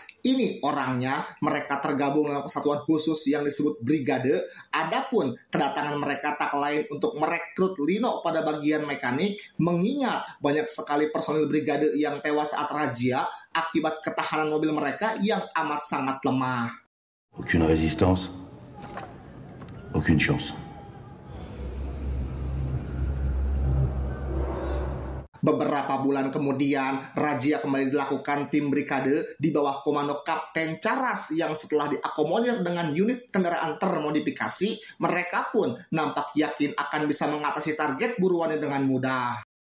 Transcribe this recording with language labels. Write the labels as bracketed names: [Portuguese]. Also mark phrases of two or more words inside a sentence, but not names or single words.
[Indonesian] Ini orangnya, mereka tergabung dalam kesatuan khusus yang disebut Brigade. Adapun kedatangan mereka tak lain untuk merekrut Lino pada bagian mekanik, mengingat banyak sekali personil Brigade yang tewas saat razia akibat ketahanan mobil mereka yang amat sangat lemah. [French] Aucune résistance, aucune chance. [Indonesian] Beberapa bulan kemudian, razia kembali dilakukan tim Brigade di bawah komando Kapten Charas yang setelah diakomodir dengan unit kendaraan termodifikasi, mereka pun nampak yakin akan bisa mengatasi target buruannya dengan mudah.